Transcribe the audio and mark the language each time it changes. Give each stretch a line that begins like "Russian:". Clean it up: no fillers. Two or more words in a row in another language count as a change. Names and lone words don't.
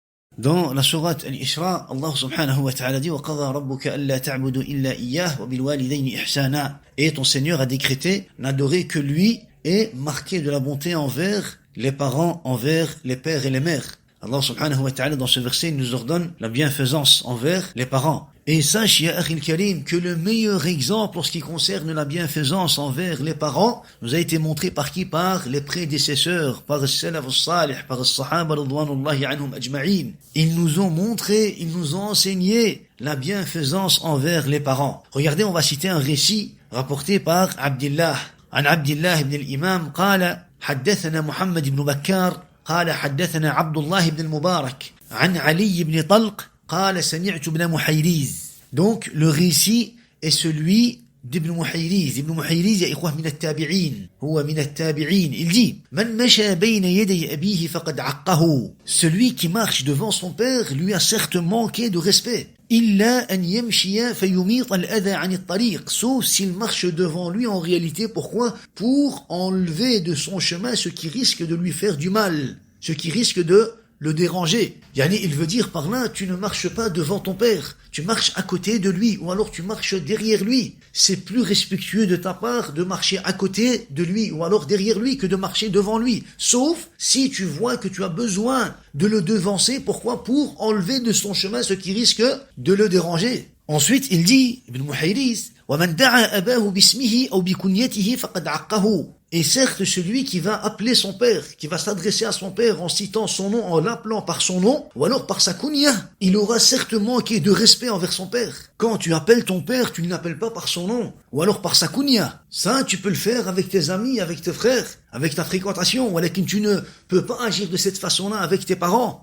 French: Dans la sourate Al-Isra, Allah
Arabic: سبحانه وتعالى
French: dit «
Arabic: وقضى ربك ألا تعبدوا إلا إياه وبالوالدين إحسانا
French: » Et ton Seigneur a décrété n'adorer que lui et marquer de la bonté envers les parents, envers les pères et les mères. Allah
Arabic: سبحانه وتعالى
French: dans ce verset nous ordonne la bienfaisance envers les parents. Et sache,
Arabic: يا أخي الكريم,
French: que le meilleur exemple en ce qui concerne la bienfaisance envers les parents nous a été montré par qui? Par les prédécesseurs, par le
Arabic: السلف الصالح,
French: par le
Arabic: الصحابة رضوان الله عليهم أجمعين.
French: Ils nous ont montré, ils nous ont enseigné la bienfaisance envers les parents. Regardez, on va citer un récit rapporté par Abdillah.
Arabic: عن عبد الله ابن الإمام, قال حدثنا محمد بن بكار قال حدثنا عبد الله بن المبارك عن علي بن طلق قال سمعت ابن محيريز.
French: Donc le récit est celui d'Ibn Muhayriz.
Arabic: ابن محيريز، يا إخوة، من التابعين. هو من التابعين.
French: Il dit,
Arabic: من مشى بين يدي أبيه فقد عقه.
French: Celui qui marche devant son père lui a certes manqué de respect.
Arabic: إلا أن يمشي فيميط الأذى عن الطريق.
French: Sauf s'il marche devant lui en réalité. Pourquoi? Pour enlever de son chemin ce qui risque de lui faire du mal. Ce qui risque de le déranger. Yani, il veut dire par là, tu ne marches pas devant ton père, tu marches à côté de lui, ou alors tu marches derrière lui. C'est plus respectueux de ta part de marcher à côté de lui, ou alors derrière lui, que de marcher devant lui. Sauf si tu vois que tu as besoin de le devancer, pourquoi? Pour enlever de son chemin ce qui risque de le déranger. Ensuite, il dit,
Arabic: Ibn Muhayriz, وَمَنْ دَعَى أَبَاهُ بِاسْمِهِ أَوْ بِكُنْيَتِهِ فَقَدْ عَقَّهُ.
French: Et certes, celui qui va appeler son père, qui va s'adresser à son père en citant son nom, en l'appelant par son nom, ou alors par sa kunya, il aura certes manqué de respect envers son père. Quand tu appelles ton père, tu ne l'appelles pas par son nom, ou alors par sa kunya. Ça, tu peux le faire avec tes amis, avec tes frères, avec ta fréquentation, mais tu ne peux pas agir de cette façon-là avec tes parents.